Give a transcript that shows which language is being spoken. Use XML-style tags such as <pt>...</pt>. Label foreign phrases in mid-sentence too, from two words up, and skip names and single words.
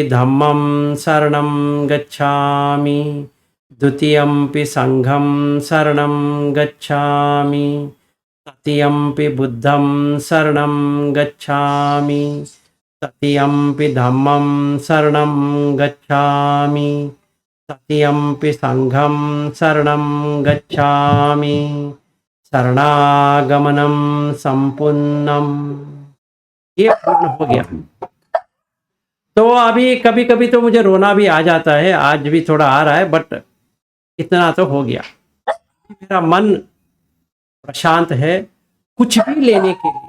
<pi>धम्मं शरणं गच्छामि, द्वितीयंपि संघं शरणं गच्छामि, तृतीयंपि बुद्धं शरणं गच्छामि, तृतीयंपि धम्मं शरणं गच्छामि, तृतीयंपि संघं शरणं गच्छामि, शरणागमनं संपूर्णम।</pi> <hi>ये पूर्ण हो गया। तो अभी कभी कभी तो मुझे रोना भी आ जाता है, आज भी थोड़ा आ रहा है, बट इतना तो हो गया। मेरा मन प्रशांत है कुछ भी लेने के लिए।</hi>